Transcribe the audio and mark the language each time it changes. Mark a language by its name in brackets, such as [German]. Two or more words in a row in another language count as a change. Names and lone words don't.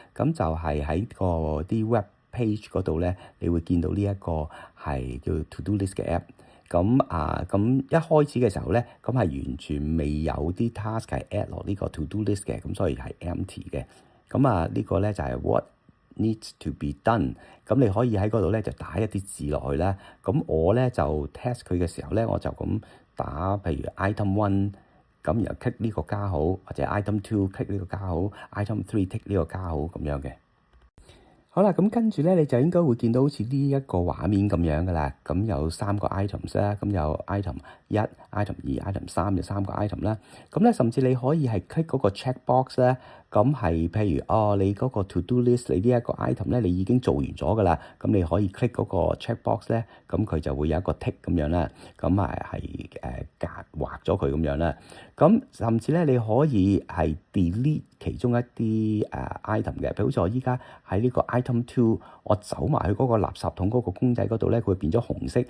[Cantonese] 咁就係喺個啲 [English] web page [Cantonese] 嗰度咧，你會見到呢一個係叫 [English] To Do List [Cantonese] 嘅 app。咁一開始嘅時候咧，咁係完全未有啲 task 係 add 落呢個 [English] To Do List [Cantonese] 嘅，咁所以係 empty 嘅。咁呢個咧就係 [English] what needs to be done。 [Cantonese] 咁你可以喺嗰度咧就打一啲字落去啦。咁我咧就 test 佢嘅時候咧，我就咁打，譬如 item 1，咁然後 click 呢個加號，或者 item 2 click 呢個加號，item 3 click 呢個加號咁樣嘅。好啦，咁跟住咧，你就應該會見到好似呢一個畫面咁樣噶啦。咁有3個 items 啦，咁有 item 1、item 2、item 3就3個 item 啦。咁咧，甚至你可以係 click 嗰個 checkbox 咧。咁係譬如你嗰個 [English] to do list， [Cantonese] 你呢一個 item 咧，你已經做完咗噶啦。咁你可以 click 嗰個 checkbox 咧，咁佢就會有一個 tick 咁樣啦。咁係畫咗佢咁樣啦。咁甚至咧，你可以係 delete 其中一啲item 嘅。譬如好似我依家喺呢個 item 2，我走埋去嗰個垃圾桶嗰個公仔嗰度咧，佢會變咗紅色。